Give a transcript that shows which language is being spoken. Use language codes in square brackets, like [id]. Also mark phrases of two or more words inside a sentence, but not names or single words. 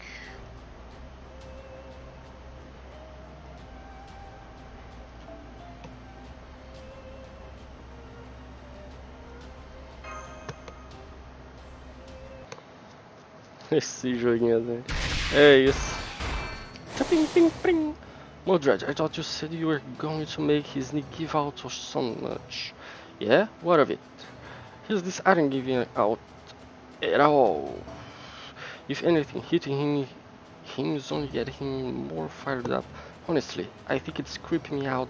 [pt] Esse joguinho assim. É isso. Ping, ping, ping. [en] Modred, I thought you said you were going to make his knee give out or so much. Yeah? What of it? His knees aren't giving out at all. If anything, hitting him is only getting him more fired up. Honestly, I think it's creeping me out.